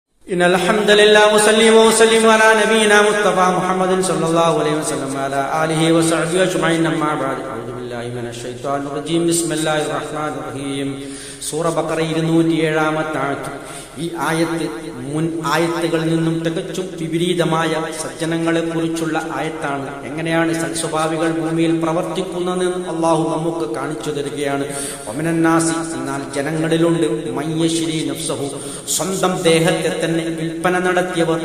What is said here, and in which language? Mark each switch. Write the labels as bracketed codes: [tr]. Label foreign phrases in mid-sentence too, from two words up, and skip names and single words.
[ar] إن الحمد لله وسلم على نبينا مصطفى محمد صلى الله عليه وسلم وعلى آله وصحبه أجمعين أما بعد أعوذ بالله من الشيطان الرجيم بسم الله الرحمن الرحيم [ml] സൂറ ബഖറ 207-ാമത്തെ ആയത്ത്. ഈ ആയത്ത് മുൻ ആയത്തുകളിൽ നിന്നും തികച്ചും വിപരീതമായ സജ്ജനങ്ങളെ കുറിച്ചുള്ള ആയത്താണ്. എങ്ങനെയാണ് സൽസ്വഭാവികൾ ഭൂമിയിൽ പ്രവർത്തിക്കുന്നതെന്ന് അള്ളാഹു നമുക്ക് കാണിച്ചു തരികയാണ്. [ar] ومن الناس, [ml] എന്നാൽ ജനങ്ങളിലുണ്ട്, [ar] من يشري نفسه, [ml] സ്വന്തം ദേഹത്തെ തന്നെ വിൽപ്പന നടത്തിയവർ.